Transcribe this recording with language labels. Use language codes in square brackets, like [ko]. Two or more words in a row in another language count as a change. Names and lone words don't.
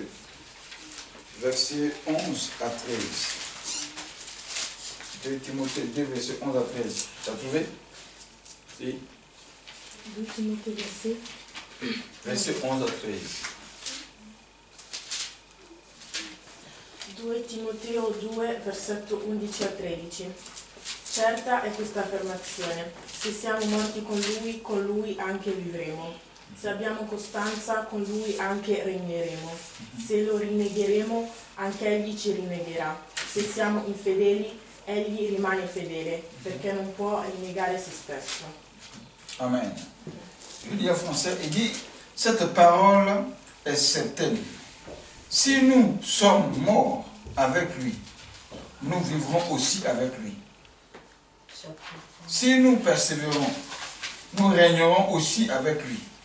[fr] Versets 11 à 13. 2 Timothée 2, verset 11 à 13. Tu as trouvé? Si. 2 Timothée, verset 11 à 13. [it] 2 Timoteo 2, versetto 11 a 13. Certa è questa affermazione: se siamo morti con lui anche vivremo. Se abbiamo costanza, con lui anche regneremo. Se lo rinnegheremo, anche egli ci rinnegherà. Se siamo infedeli, egli rimane fedele, perché non può rinnegare se stesso. Amen. [fr] Je dis en français, il dit, cette parole est certaine. Si nous sommes morts avec lui, nous vivrons aussi avec lui. Si nous persévérons, nous régnerons aussi avec lui.